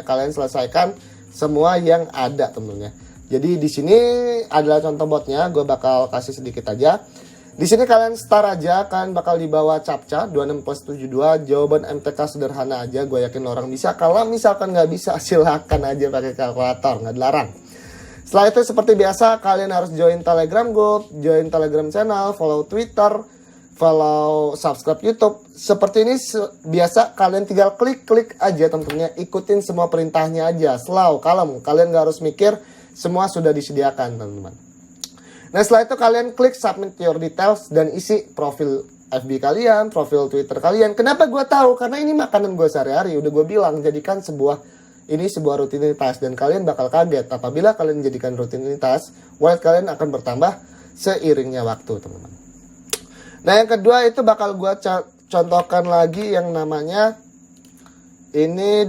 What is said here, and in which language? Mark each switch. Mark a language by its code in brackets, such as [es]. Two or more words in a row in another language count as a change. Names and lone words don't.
[id] Kalian selesaikan semua yang ada, teman-teman ya. Jadi di sini adalah contoh botnya, gue bakal kasih sedikit aja. Di sini kalian start aja, kalian bakal dibawa captcha 26+72, jawaban MTK sederhana aja, gue yakin orang bisa. Kalau misalkan nggak bisa, silakan aja pakai kalkulator, nggak dilarang. Setelah itu seperti biasa, kalian harus [en] join Telegram group, join Telegram channel, follow Twitter, follow, subscribe YouTube. [id] Seperti ini biasa, kalian tinggal klik aja, teman-teman ya. Ikutin semua perintahnya aja, slow, kalem. Kalian nggak harus mikir, semua sudah disediakan, teman-teman. Nah, setelah itu kalian klik [en] submit your details [id] dan isi profil FB kalian, profil Twitter kalian. Kenapa gue tahu? Karena ini makanan gue sehari-hari. Udah gue bilang, jadikan sebuah rutinitas, dan kalian bakal kaget apabila kalian jadikan rutinitas, wallet kalian akan bertambah seiringnya waktu, teman-teman. Nah, yang kedua itu bakal gue contohkan lagi yang namanya ini.